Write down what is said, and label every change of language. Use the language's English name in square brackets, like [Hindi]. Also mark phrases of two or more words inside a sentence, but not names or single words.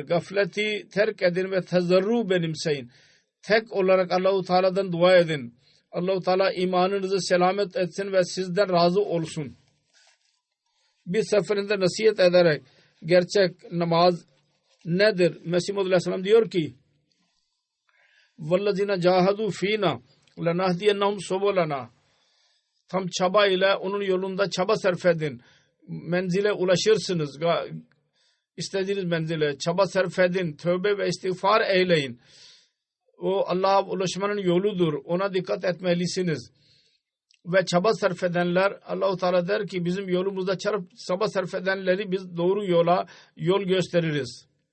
[Turkish] Gafleti terk edin ve tezarru benimseyin. Tek olarak Allah-u Teala'dan dua edin. Allah-u Teala imanınızı selamet etsin ve sizden razı olsun. Bir seferinde nasihat ederek gerçek namaz nedir? Mesih Muhammed Aleyhisselam diyor ki [Arabic] وَالَّذِينَ جَاهَدُوا ف۪ينَا لَنَهْدِيَنَّهُمْ سُبُلَنَا [Turkish] Tam çaba ile onun yolunda çaba sarf edin. Menzile ulaşırsınız. İstediğiniz menzile çaba sarf edin. Tövbe ve istiğfar eyleyin. O Allah'a ulaşmanın yoludur. Ona dikkat etmelisiniz. Ve çaba sarf edenler, Allah-u Teala der ki bizim yolumuzda çaba sarf edenleri biz doğru yol gösteririz.